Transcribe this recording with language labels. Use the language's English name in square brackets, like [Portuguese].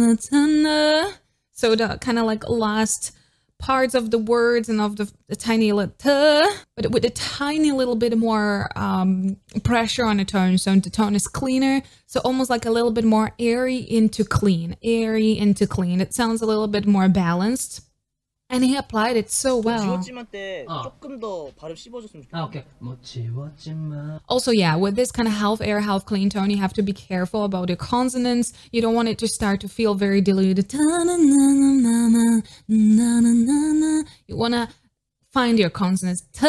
[English] So the kind of like last parts of the words and of the tiny little but with a tiny little bit more pressure on the tone, so the tone is cleaner, so almost like a little bit more airy into clean. It sounds a little bit more balanced, and he applied it so well. [Korean] 지웠지만 때 조금 더 발음 씹어줬으면 좋겠다. 오케이. 못 지웠지만. [English] Also, yeah, with this kind of half air, half clean tone, you have to be careful about your consonants. You don't want it to start to feel very diluted. You want to find your consonants.